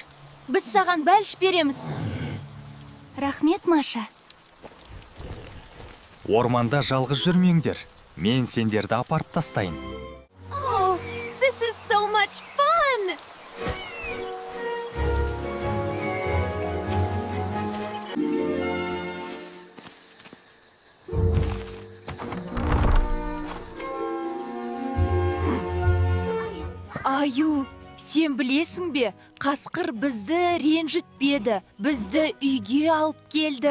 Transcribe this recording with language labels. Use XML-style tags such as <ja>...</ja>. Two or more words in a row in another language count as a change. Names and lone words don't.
<kk>Біз саған бәліш береміз. Рахмет, Маша. Орманда жалғыз жүрмеңдер. Мен сендерді апарып тастайын.</kk> <en>Oh, this is so much fun!</en> <kk>Аю, сен білесің бе, қасқыр бізді ренжітпеді, бізді үйге алып келді.</kk>